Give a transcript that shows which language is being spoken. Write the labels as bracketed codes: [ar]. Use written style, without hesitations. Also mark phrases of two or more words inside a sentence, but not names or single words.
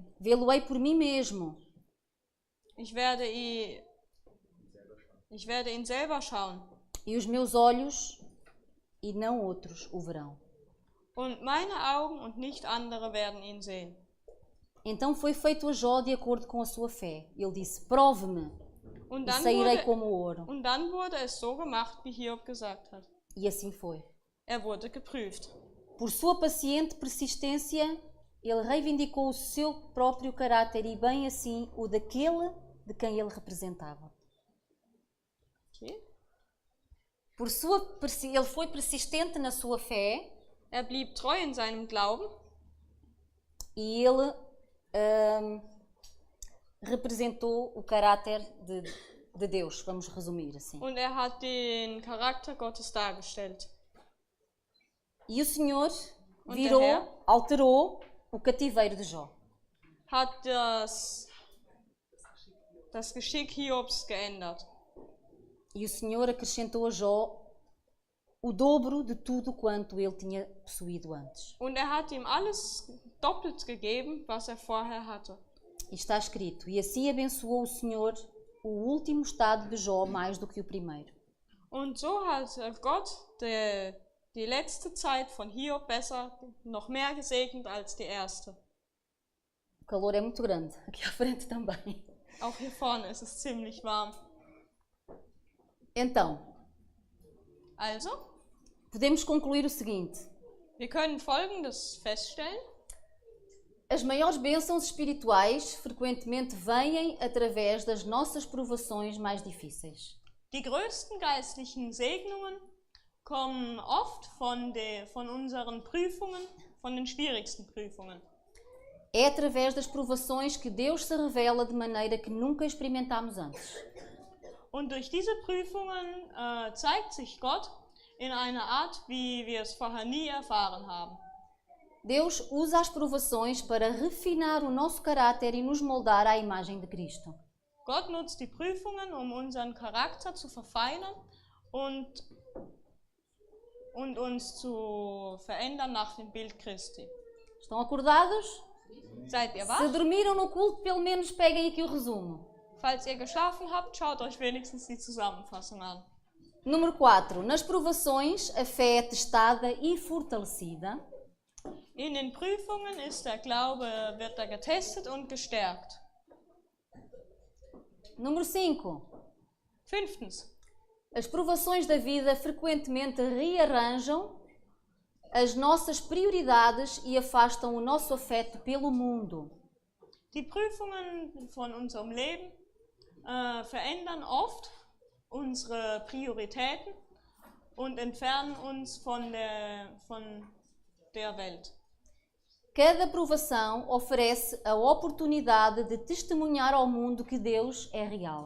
[pt] Vê-lo-ei por mim mesmo. [de] Ich werde ihn selber schauen. [pt] E os meus olhos, e não outros, o verão. [de] Und meine Augen und nicht andere werden ihn sehen. [pt] Então foi feito a Jó de acordo com a sua fé. Ele disse, prove-me, e sairei como ouro. [de] Und dann wurde es so gemacht, wie Hiob gesagt hat. [pt] E assim foi. [de] Er wurde geprüft. [pt] Por sua paciente persistência, ele reivindicou o seu próprio caráter e bem assim o daquele de quem ele representava. Okay. Ele foi persistente na sua fé. [de] Er blieb treu in seinem Glauben. [pt] E ele representou o caráter de Deus, vamos resumir assim. [de] Und er hat den Charakter Gottes dargestellt. [pt] E o Senhor [de] Und [pt] virou, [de] der Herr [pt] alterou o cativeiro de Jó. [de] hat das Geschick Hiobs geändert. [pt] E o Senhor acrescentou a Jó o dobro de tudo quanto ele tinha possuído antes. [de] Und er hat ihm alles doppelt gegeben, was er vorher hatte. [pt] E está escrito, e assim abençoou o Senhor o último estado de Jó mais do que o primeiro. [de] Und so hat Gott die letzte Zeit von Hiob noch mehr gesegnet als die erste. [pt] O calor é muito grande, aqui à frente também. [de] Auch hier vorne ist es ziemlich warm. [pt] Então, [de] Also, [pt] podemos concluir o seguinte. [de] wir können Folgendes feststellen. [pt] As maiores bênçãos espirituais frequentemente vêm através das nossas provações mais difíceis. [de] Die größten geistlichen Segnungen kommen oft von unseren Prüfungen, von den schwierigsten Prüfungen. [pt] É através das provações que Deus se revela de maneira que nunca experimentámos antes. [de] Und durch diese Prüfungen zeigt sich Gott in einer Art, wie wir es vorher nie erfahren haben. [pt] Deus usa as provações para refinar o nosso caráter e nos moldar à imagem de Cristo. [de] Gott nutzt die Prüfungen, um unseren Charakter zu verfeinern und uns zu verändern nach dem Bild Christi. [pt] Estão acordados? [de] Seid ihr [pt] Se [de] wach? [pt] dormiram no culto, pelo menos peguem aqui o resumo. [de] Falls ihr geschlafen habt, schaut euch wenigstens die Zusammenfassung an. [pt] Número 4. Nas provações, a fé é testada e fortalecida. [de] In den Prüfungen ist der Glaube, wird er getestet und gestärkt. [pt] Número 5. [de] Fünftens. [pt] As provações da vida frequentemente rearranjam as nossas prioridades e afastam o nosso afeto pelo mundo. [de] Die Prüfungen von unserem Leben verändern oft unsere Prioritäten und entfernen uns von der Welt. [pt] Cada provação oferece a oportunidade de testemunhar ao mundo que Deus é real.